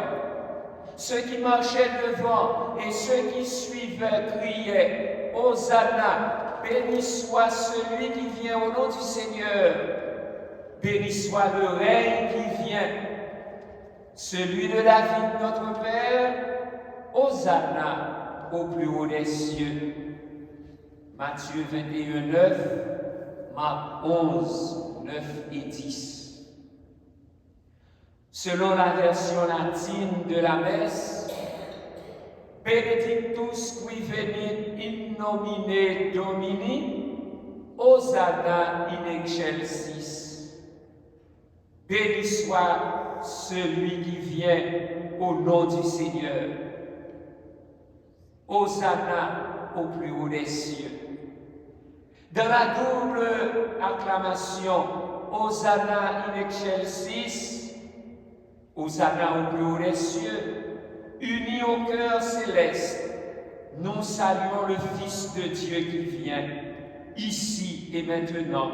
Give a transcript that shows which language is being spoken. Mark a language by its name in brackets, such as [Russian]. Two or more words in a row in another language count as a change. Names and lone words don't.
[French] Ceux qui marchaient devant et ceux qui suivaient criaient « Hosanna, béni soit celui qui vient au nom du Seigneur, béni soit le règne qui vient, celui de David notre Père, Hosanna au plus haut des cieux. » Matthieu 21, 9, Marc 11, 9 et 10. Selon la version latine de la messe, [Latin] Benedictus qui venit in nomine Domini, Hosanna in excelsis. [French] Béni soit celui qui vient au nom du Seigneur. Hosanna au plus haut des cieux. Dans la double acclamation, [Latin] Hosanna in excelsis, [French] Hosanna au plus haut des cieux, unis au cœur céleste, nous saluons le Fils de Dieu qui vient, ici et maintenant.